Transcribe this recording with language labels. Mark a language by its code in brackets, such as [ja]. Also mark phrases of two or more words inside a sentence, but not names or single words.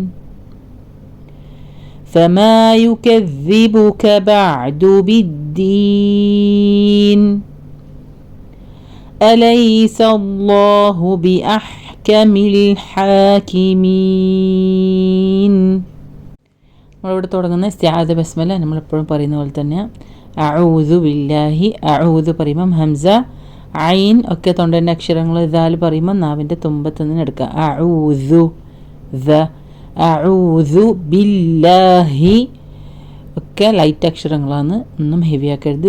[ar] فما يكذبك بعد بالدين أليس الله بأحكم الحاكمين. [ml] നമ്മളിവിടെ തുടങ്ങുന്ന ഇസ്തിആദ ബസ്മല നമ്മളെപ്പോഴും പറയുന്ന പോലെ തന്നെ [ar] أعوذ بالله. [ml] അഊദു പറയുമ്പം ഹംസ ഐൻ ഒക്കെ തൊണ്ടൻ്റെ അക്ഷരങ്ങൾ, ദാൽ പറയുമ്പോൾ നാവിൻ്റെ തുമ്പത്ത് നിന്ന് എടുക്കുക. അഊദു ദ, [ar] أعوذ بالله [ml] ഒക്കെ ലൈറ്റ് അക്ഷരങ്ങളാണ്, ഒന്നും ഹെവി ആക്കരുത്.